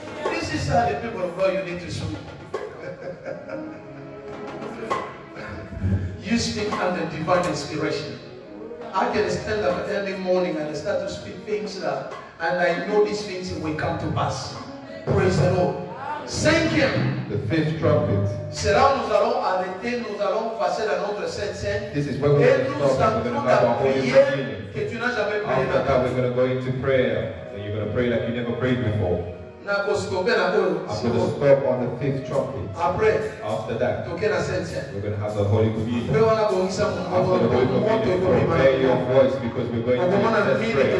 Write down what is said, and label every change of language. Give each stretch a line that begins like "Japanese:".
English: This is how the people of God you need to speak. You speak under divine inspiration. I can stand up early morning and I start to speak things that, and I know these things will come to pass. Praise the Lord.
French: Cinquième.
English: The fifth trumpet.
French: C'est là où nous allons arrêter, nous allons passer dans notre Sainte Seine.
English: This is where we're
French: Et
English: going
French: nous
English: to stop. We're going to
French: allons
English: have our
French: la
English: holy
French: prière
English: communion.
French: que tu n'as jamais priée.
English: After that, we're going to go into prayer. And you're going to pray like you never prayed before. I'm going to stop on the fifth trumpet. After that, we're going to have the Holy Communion. After the Holy Communion, prepare your voice because we're going to access prayer.